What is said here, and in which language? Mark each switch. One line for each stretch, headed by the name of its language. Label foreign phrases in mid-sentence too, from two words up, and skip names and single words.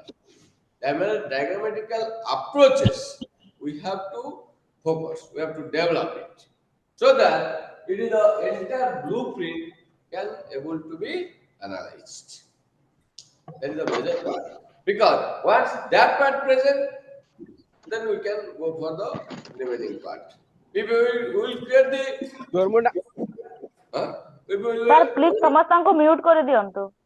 English: Diagrammatical approaches we have to focus, we have to develop it so that it is the entire blueprint can able to be analyzed. That is the major part. Because once that part present, then we can go for the remaining part. If we will create the if we ସାର୍ will
Odia: ପ୍ଲିଜ ସମସ୍ତଙ୍କୁ ମ୍ୟୁଟ କରିଦିଅନ୍ତୁ.